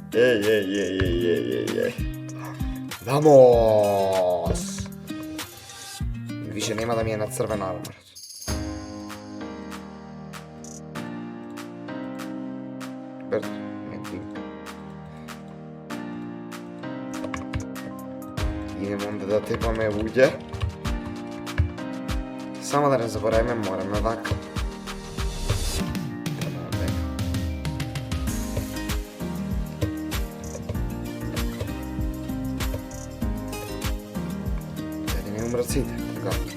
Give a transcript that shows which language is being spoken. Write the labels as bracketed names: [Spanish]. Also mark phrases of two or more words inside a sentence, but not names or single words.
[Serbian] Vamos! Više nema da mi je na crven armor. Idemo onda da [Macedonian] tepаме луѓе. Само да не забораваме, мораме вака. Да не умрат сите, така.